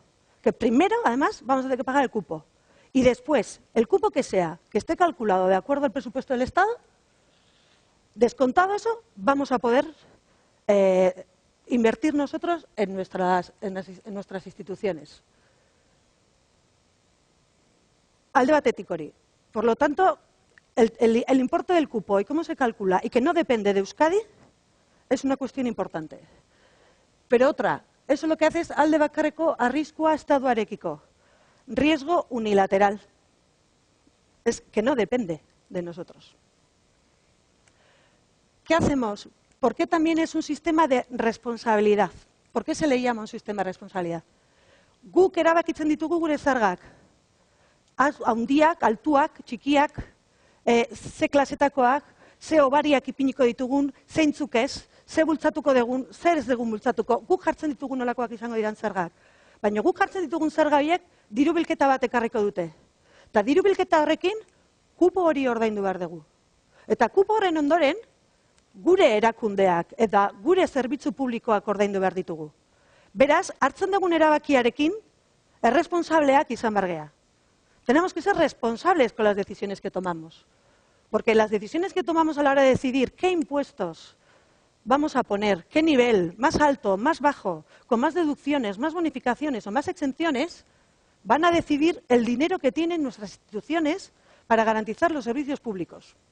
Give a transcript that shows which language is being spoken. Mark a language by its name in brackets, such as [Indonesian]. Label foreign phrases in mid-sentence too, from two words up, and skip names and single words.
[Spanish] Que primero, además, vamos a tener que pagar el cupo. Y después, el cupo que sea, que esté calculado de acuerdo al presupuesto del Estado, descontado eso, vamos a poder invertir nosotros en nuestras instituciones. [Basque] Alde batetik hori. [Spanish] Por lo tanto, el importe del cupo y cómo se calcula y que no depende de Euskadi es una cuestión importante. Pero otra, eso lo que hace es [Basque] alde bakarreko arriskua estatuarekiko. [Spanish] Riesgo unilateral. Es que no depende de nosotros. ¿Qué hacemos? ¿Por qué también es un sistema de responsabilidad? ¿Por qué se le llama un sistema de responsabilidad? [Basque] Guk erabakitzen ditugu gure zergak. Handiak, altuak, txikiak, ze klasetakoak, ze obariak ipiniko ditugun, zeintzuk ez, ze bultzatuko dugun, zer ez dugun bultzatuko. Guk jartzen ditugun nolakoak izango diran zergak. Baina guk jartzen ditugun zerga horiek diru-bilketa bat ekarriko dute. Eta diru-bilketa horrekin kupo hori ordaindu behar dugu. Eta kupo horren ondoren, gure erakundeak eta gure zerbitzu publikoak ordaindu behar ditugu. Beraz, hartzen dugun erabakiarekin, erresponsableak izan behar gea. [Spanish] Tenemos que ser responsables con las decisiones que tomamos. Porque las decisiones que tomamos a la hora de decidir qué impuestos vamos a poner, qué nivel, más alto, más bajo, con más deducciones, más bonificaciones o más exenciones, van a decidir el dinero que tienen nuestras instituciones para garantizar los servicios públicos.